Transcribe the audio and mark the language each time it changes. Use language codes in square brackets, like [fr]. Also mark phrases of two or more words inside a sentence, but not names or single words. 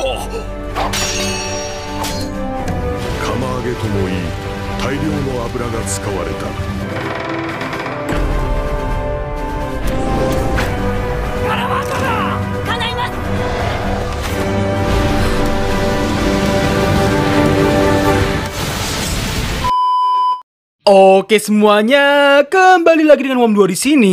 [ja] 釜揚げともいい大量の油が使われた。 [id] Oke semuanya, kembali lagi dengan Wom 2 di sini.